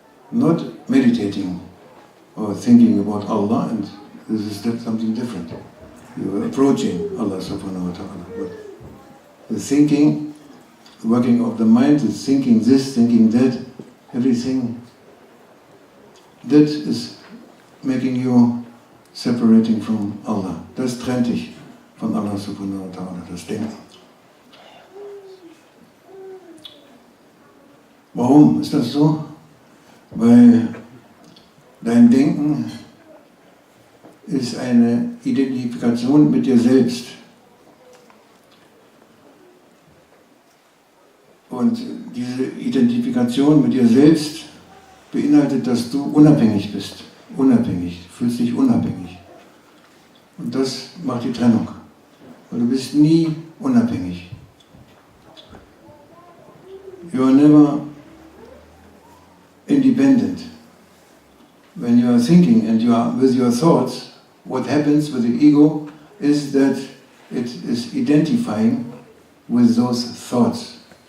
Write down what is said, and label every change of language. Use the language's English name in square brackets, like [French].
[English] Not meditating or thinking about Allah, and this is something different. You are approaching Allah subhanahu wa ta'ala. But the thinking, the working of the mind is thinking this, thinking that, everything. That is making you separating from Allah. [German] Das trennt dich von Allah subhanahu wa ta'ala, das Denken. Warum ist das so? Weil dein Denken ist eine Identifikation mit dir selbst. Und diese Identifikation mit dir selbst beinhaltet, dass du unabhängig bist. Unabhängig, du fühlst dich unabhängig. Und das macht die Trennung. Weil du bist nie unabhängig. [English] You are never independent. When you are thinking and you are with your thoughts, what happens with the ego is that it is identifying with those thoughts.